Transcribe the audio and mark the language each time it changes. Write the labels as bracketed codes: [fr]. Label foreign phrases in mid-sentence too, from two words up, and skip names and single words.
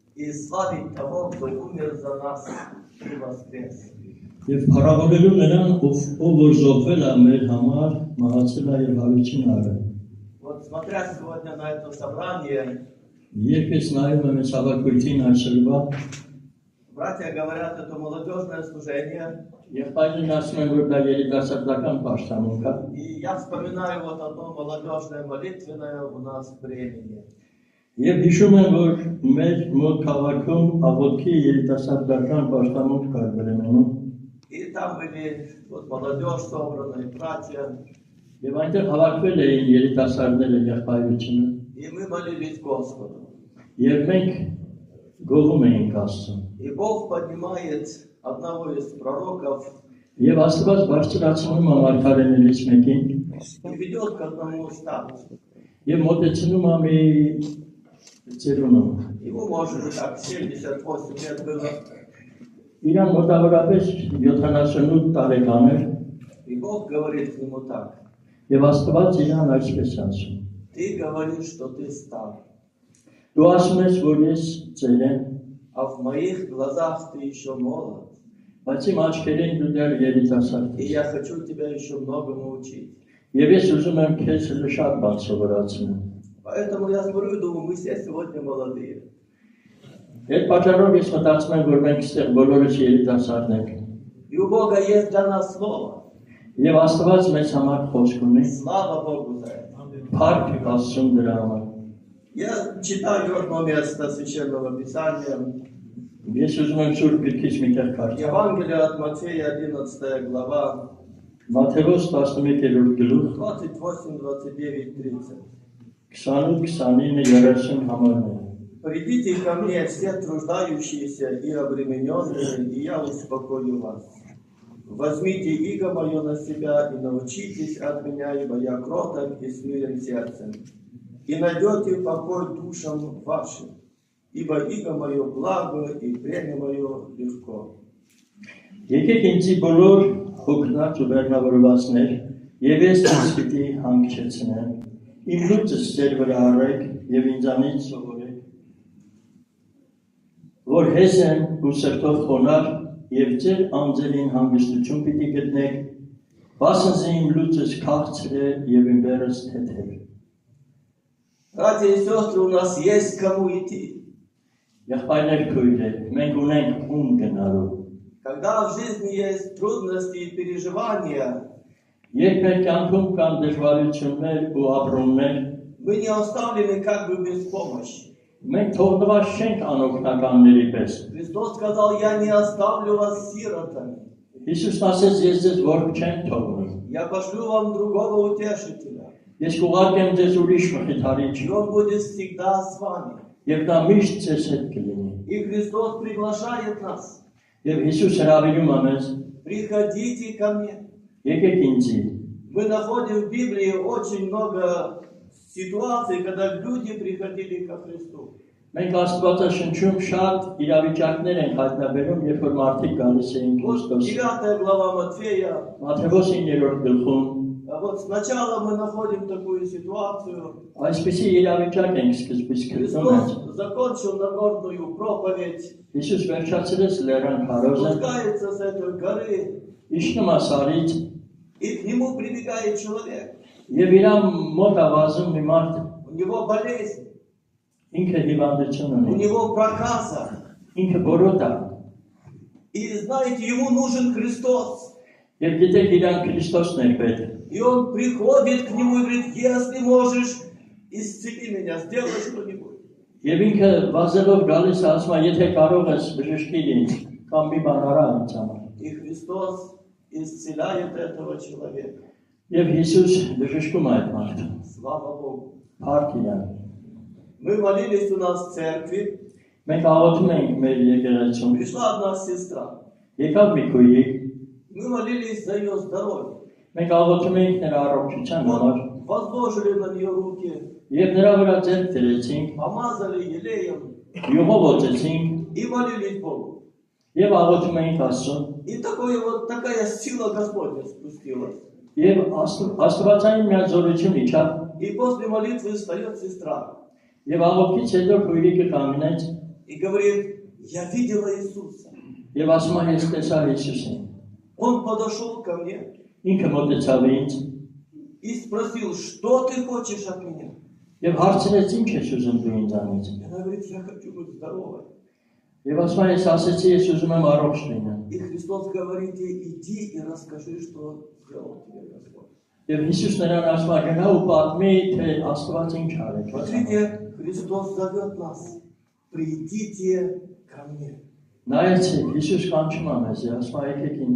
[ru] и славить того, кто умер за нас и воскрес. [hy] Եվ փառավորելու նրան, ով որ զոհվել է մեր համար, մահացել է եւ հավիճին արել։ [ru] Вот смотря сегодня на это собрание, [hy] Երբ ես նայում եմ այս հավաքույթին այսօրվա, [ru] братья говорят, это молодежное служение, [hy] եղբայրներն ասում են, որ դա երիտասարդական պաշտամունք է, [ru] и я вспоминаю вот одно молодежное молитвенное у нас времени. [hy] եւ հիշում եմ, որ մեր մոտ քաղաքում աղոթքի երիտասարդական պաշտամունք կար Բրեմենում, [ru] И там были вот молодежь собрана, и братья, [hy] եւ այնտեղ հավաքվել էին երիտասարդները եղբայրությունը, [ru] и мы молились Господу. [hy] եւ մենք գովում էինք Աստծուն։ [ru] И Бог поднимает одного из пророков [hy] Եվ Աստված բարձրացնում է մարգարեներից մեկին [ru] и ведет к одному статусу. [hy] եւ մոտեցնում է մի ծերունու։ [ru] Ему, может быть, так 78 лет было. [hy] Իրան մոտավորապես 78 տարեկան էր [ru] И Бог говорит к нему так: [hy] եւ Աստված իրան այսպես ասում. [ru] ты говоришь, что ты стар, [hy] Դու ասում ես, որ ես ծեր եմ, [ru] а в моих глазах ты еще молод. [hy] բայց իմ աչքերին դու դեռ երիտասարդ [ru] И [hy] ես։ [ru] я хочу тебя еще многому учить. [hy] Եվ ես ուզում եմ քեզ շատ բան սովորացնել։ [ru] Поэтому я смотрю и думаю, мы все сегодня молодые. [hy] Այդ պատճառով ես մտածում եմ, որ մենք այստեղ բոլորս երիտասարդ ենք։ [ru] И у Бога есть для нас слово. [hy] Եվ Աստված մեզ համար խոսք ունի։ [ru] Слава Богу за это. [hy] Փառք Աստծուն դրա համար։ [ru] Я читаю одно место Священного Писания. [hy] Ես ուզում եմ Սուրբ Գրքից մի տեղ կարդալ։ [ru] Евангелие от Матфея, 11 глава, [hy] Մատթեոս 11-րդ գլուխ [ru] 28, 29, 30. [hy] 28-29-30 համարներ։ [ru] Придите ко мне все труждающиеся и обремененные, и я успокою вас. Возьмите иго мое на себя и научитесь от меня, ибо я кроток и смирен сердцем. И найдете покой душам вашим, ибо иго мое благо и бремя мое легко. [hy] Եկեք ինձի բոլոր հոգնած ու վերնավորվածներ, եւ ես ձեզ պիտի հանգչեցնեմ։ Իմ լուծս ձեր վրա առեք եւ ինձանից սովորեք, որ հեզ եմ ու սրտով խոնար եւ ձեր անձերին հանգստություն պիտի գտնեք, վասնզի իմ լուծս քաղցր է եւ իմ բերս թեթև։ [ru] Братья и сестры, у нас есть кому идти. [hy] Եղբայրներ քույրեր, մենք ունենք ում գնալու։ [ru] Когда в жизни есть трудности и переживания, [hy] Երբ մեր կյանքում կան դժվարություններ ու ապրումներ, [ru] мы не оставлены как бы без помощи. [hy] մենք թողնված չենք անօգնականների պես։ [ru] Христос сказал: я не оставлю вас сиротами. [hy] Հիսուսն ասեց, ես ձեզ որբ չեմ թողնի։ [ru] Я пошлю вам другого утешителя. [hy] Ես կուղարկեմ ձեզ ուրիշ մխիթարիչ, [ru] И он будет всегда с вами. [hy] եւ նա միշտ ձեզ հետ կլինի։ [ru] И Христос приглашает нас: [hy] Եվ Հիսուս հրավիրում է մեզ, [ru] приходите ко мне. [hy] եկեք ինձի։ [ru] Мы находим в Библии очень много ситуаций, когда люди приходили ко Христу. [hy] Մենք Աստվածաշնչում շատ իրավիճակներ ենք հայտնաբերում, երբ որ մարդիկ գալիս էին [ru] Вот [hy] Քրիստոսին։ [ru] 9 глава Матфея. [hy] Մատթեոս 9-րդ գլխում [ru] Вот сначала мы находим такую ситуацию. [hy] այսպիսի իրավիճակ ենք սկզբից գտնում։ [ru] Христос закончил Нагорную проповедь, [hy] Հիսուս վերջացրեց լեռան քարոզը, [ru] спускается с этой горы, [hy] իջնում է սարից [ru] и к нему прибегает человек. [hy] եւ իրան մոտ ավազում մի մարդ, [ru] У него болезнь, [hy] ինքը հիվանդություն [ru] у [hy] ունի, [ru] него проказа. [hy] ինքը բորոտ է։ [ru] И знаете, ему нужен Христос. [hy] Եվ գիտեք իրան Քրիստոսն է պետք։ [ru] И он приходит к нему и говорит: если можешь, исцели меня, сделай что-нибудь. [hy] Եվ ինքը վազելով գալիս է ասում է, եթե կարող ես բժշկիր ինձ, կամ մի բան արա ինձ համար։ [ru] И Христос исцеляет этого человека. [hy] Եվ Հիսուս բժշկում է այդ մարդը։ [ru] Слава Богу. [hy] Փառք իրան։ [ru] Мы молились у нас в церкви. [hy] Մենք աղոթում ենք մեր եկեղեցում։ [ru] Пришла одна сестра. [hy] Եկավ մի քույրիկ, [ru] Мы молились за ее здоровье. [hy] մենք աղոթում ենք նրա առողջության համար, [ru] Вот возложили на нее руки, [hy] եւ նրա վրա ձեռք դրեցինք, [ru] помазали елеем [hy] յուղով օծեցինք [ru] и молились Богу. [hy] եւ աղոթում ենք Աստծուն։ [ru] И такая сила Господня спустилась. [hy] Եվ Աստվածային մի զորություն իջավ, [ru] И после молитвы встает сестра. [hy] եւ աղոթքից հետո քույրիկը կանգնեց [ru] и говорит, я видела Иисуса. [hy] Եվ ասում է ես տեսա Հիսուսին։ [ru] Он подошел ко мне [hy] Ինքը մոտեցավ ինձ [ru] и спросил, что ты хочешь от меня? [hy] եւ հարցրեց ինչ ես ուզում դու ինձանից։ [ru] Она говорит, я хочу быть здоровой. [hy] Եվ ասում է ես ասեցի ես ուզում եմ առողջ լինեմ։ [ru] И Христос говорит ей, иди и расскажи, что сделал тебе Господь. [hy] Եվ Հիսուս նրան ասում է գնա ու պատմի թե Աստված ինչ արեց։ [ru] Смотрите, Христос зовет нас, придите ко мне. [hy] Նայեցեք, Հիսուս կանչում է մեզ, ասում է եկեք ինձ։